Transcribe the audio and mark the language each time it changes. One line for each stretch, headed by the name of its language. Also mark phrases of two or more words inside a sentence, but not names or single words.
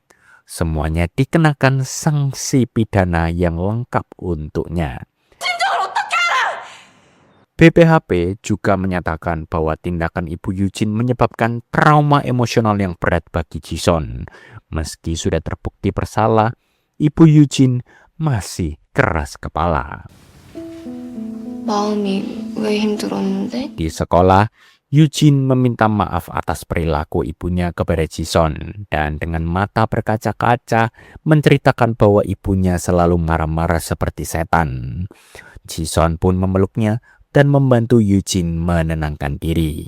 Indonesian: Semuanya dikenakan sanksi pidana yang lengkap untuknya. BPHP juga menyatakan bahwa tindakan Ibu Yujin menyebabkan trauma emosional yang berat bagi Jisun. Meski sudah terbukti bersalah, Ibu Yujin masih keras kepala.
Korean: 마음이 왜 힘들었는데?
Indonesian: Di sekolah, Yujin meminta maaf atas perilaku ibunya kepada Jisun dan dengan mata berkaca-kaca menceritakan bahwa ibunya selalu marah-marah seperti setan. Jisun pun memeluknya dan membantu Yujin menenangkan diri.